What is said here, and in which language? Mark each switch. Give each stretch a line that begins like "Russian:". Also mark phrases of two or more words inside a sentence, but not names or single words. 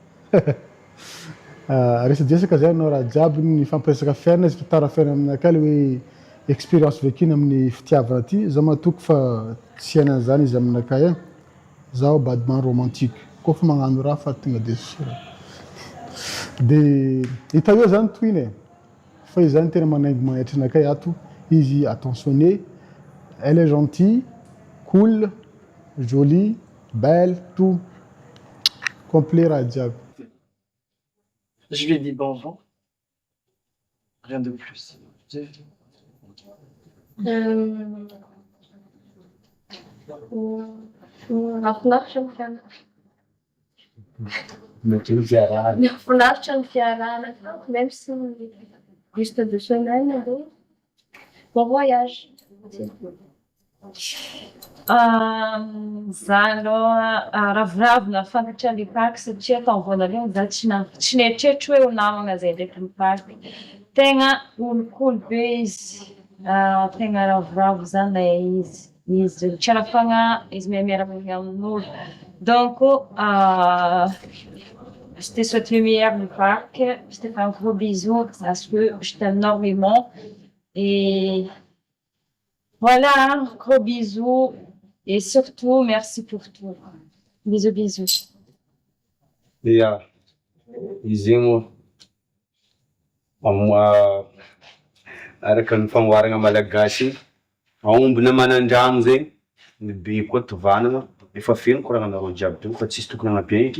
Malagasy: Resadresaka zay anao raha jiaby ny fampiresaka fiainana izy tara fiainana aminakay le hoe expérience vekiny amin'ny fitiavana ty. Zaho matoky fa tsy iainan'izany izy aminakay e. Zaho badman romantique. Koa fa magnano raha fa tonga de sira. De hita eo zany tohiny e. Fa izy zany tena manaingy manaitry anakay ato.
French: Izy attentionné, elle est gentille, cool, jolie, belle, tout. Complet raha jiaby. Je lui ai dit bon vent. Rien de plus.
Malagasy: Mahafinaritra ny fianarana. Mety ny fiarahana. Mahafinaritra ny fiarahana,
French: même si juste 2 semaines,
Malagasy: andeha
French: bon voyage.
Malagasy: Za aloha raviravina fantatra ny parky satria tamin'ny voalohany za tsy nieritreritry hoe ho namagna zay ndraiky ny parky. Tegna olokolo be izy, tegna ravoravo zany izy. Izy tsy arafagna izy miaraka amin'olo.
French: Donc, je te souhaite le meilleur du parc. Je te fais un gros bisou parce que je t'aime énormément. Et voilà, gros bisous. Et surtout, merci pour tout. Bisous, bisous.
Malagasy: Ia, izy igny moa araka ny famboarana malagasy, aomby namana andrano zegny, ny be koa tovanana, efa feno koragnanareo jiaby teo fa tsisy tokony hagnapiaiky.